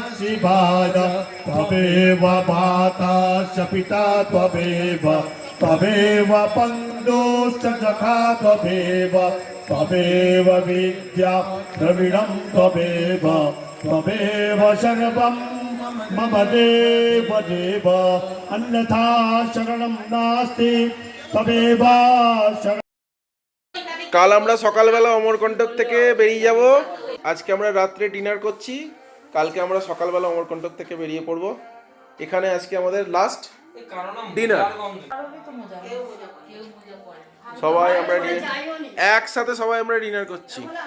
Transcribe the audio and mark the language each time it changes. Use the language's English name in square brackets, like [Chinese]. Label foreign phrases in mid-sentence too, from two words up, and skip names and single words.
[Sanskrit] शिवाय त्वमेव माता च पिता त्वमेव त्वमेव बन्धुश्च सखा त्वमेव त्वमेव विद्या द्रविणं त्वमेव त्वमेव सर्वं मम देव देव अन्यथा शरणं नास्ति त्वमेव शरणं। [Bangla] কাল আমরা সকালবেলা অমরকণ্টক থেকে বেরিয়ে যাব। আজকে আমরা রাত্রে ডিনার করছি, কালকে আমরা সকালবেলা অমরকণ্টক থেকে বেরিয়ে পড়ব। এখানে আজকে আমাদের লাস্ট ডিনার। সবাই আমরা একসাথে সবাই আমরা ডিনার করছি।